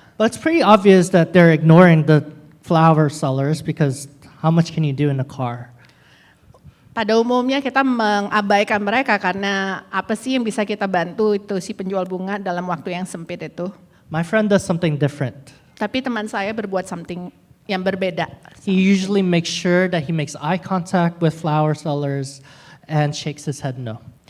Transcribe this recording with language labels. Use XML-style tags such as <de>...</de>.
<en>But it's pretty obvious that they're ignoring the flower sellers because how much can you do in a car?</en> <id>Pada umumnya kita mengabaikan mereka karena apa sih yang bisa kita bantu itu si penjual bunga dalam waktu yang sempit itu.</id> <en>My friend does something different.</en> <id>Tapi teman saya berbuat</id> <en>something</en> <id>yang berbeda.</id> <en>He usually makes sure that he makes eye contact with flower sellers and shakes his head no.</en>